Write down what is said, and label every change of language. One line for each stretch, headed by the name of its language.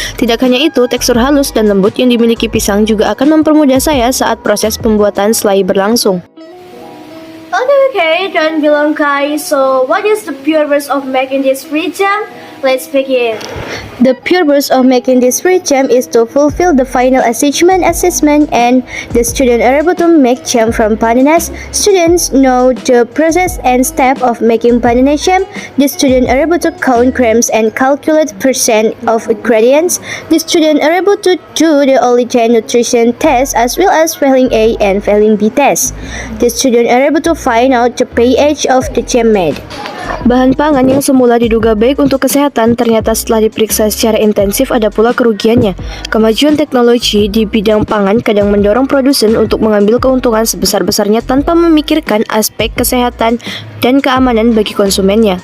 Indonesian: Tidak hanya itu, tekstur halus dan lembut yang dimiliki pisang juga akan mempermudah saya saat proses pembuatan selai berlangsung.
English: Okay, don't be long guys. So what is the purpose of making this fruit jam? Let's begin. The purpose of making this fruit jam is to fulfill the final assessment and the students are able to make jam from bananas. Students know the process and step of making banana jam. The students are able to count grams and calculate percent of ingredients. The students are able to do the origin nutrition test as well as spelling A and spelling B test. The students are able to find out the pH of the jam made.
Indonesian: Bahan pangan yang semula diduga baik untuk kesehatan ternyata setelah diperiksa secara intensif ada pula kerugiannya. Kemajuan teknologi di bidang pangan kadang mendorong produsen untuk mengambil keuntungan sebesar-besarnya tanpa memikirkan aspek kesehatan dan keamanan bagi konsumennya.